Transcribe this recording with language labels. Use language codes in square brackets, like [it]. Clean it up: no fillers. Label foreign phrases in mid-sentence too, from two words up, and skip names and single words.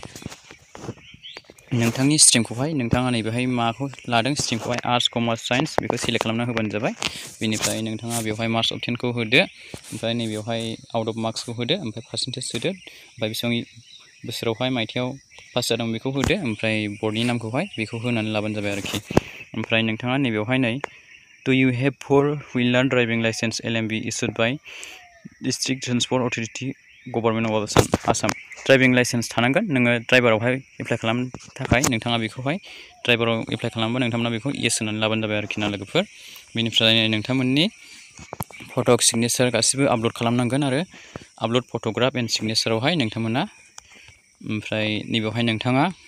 [brx] नोंथांनि स्ट्रिमखौहाय नोंथाङा नैबेहाय माखौ लादों स्ट्रिमखौहाय [en] arts commerce science [brx] बेखौ सेलेक्ट खालामना होबानो जाबाय बेनिफ्राय नोंथाङा बेवहाय [en] marks of 10 [brx] होदो ओमफ्राय नैबेवहाय [en] out of [brx] मार्क्सखौ होदो ओमफ्राय पार्सेन्टेज होदो ओमफ्राय बेसेबां बोसोरावहाय मायथाइयाव पास जादों बेखौ होदो ओमफ्राय बर्डनि नामखौहाय बेखौ होनानै लाबानो जाबाय आरोखि ओमफ्राय नोंथाङा नैबेवहाय नै [en] do you have 4-wheeler driving license LMB issued by district transport authority government of Assam driving license [brx] थानांगोन नोङो ड्राइभारावहाय एप्लाइ खालामनो थाखाय नोंथाङा बेखौहाय ड्राइभाराव एप्लाइ खालामोबा नोंथांमोना बेखौ येस होनानै लाबानो जाबाय आरोखि ना लोगोफोर बेनिफ्राय नोंथांमोननि [en] photo signature [brx] गासिबो आपल'ड खालामनांगोन आरो आपल'ड [en] photograph and signature [brx] नोंथांमोना ओमफ्राय नैबेवहाय नोंथाङा